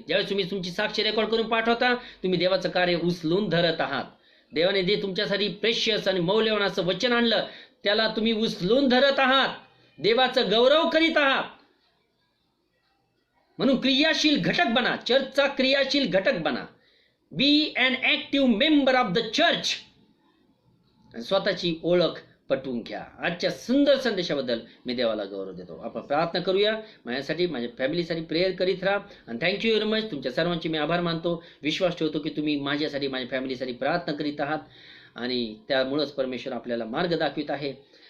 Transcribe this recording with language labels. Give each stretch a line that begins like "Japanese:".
Marathi: ज्यावेळेस तुम्ही तुमची साक्ष रेकॉर्ड करून पाठवता, तुम्ही देवाचं कार्य उचलून धरत आहात. देवाने जे तुमच्यासाठी प्रेशियस आणि मौल्यवान असं वचन आणलं त्याला तुम्ही उचलून धरत आहात, देवाचं गौरव करीत आहात. म्हणून क्रियाशील घटक बना, चर्चचा क्रियाशील घटक बना.
English: Be an active member of the church.
Marathi: स्वतःची ओळख पटवून घ्या. आजच्या सुंदर संदेशाबद्दल मी देवाला गौरव देतो. आपण प्रार्थना करूया. माझ्यासाठी, माझ्या फॅमिलीसाठी प्रेयर करीत राहा. आणि
English: Thank you very much.
Marathi: तुमच्या सर्वांची मी आभार मानतो. विश्वास ठेवतो की तुम्ही माझ्यासाठी, माझ्या फॅमिलीसाठी प्रार्थना करीत आहात आणि त्यामुळेच परमेश्वर आपल्याला मार्ग दाखवित आहे.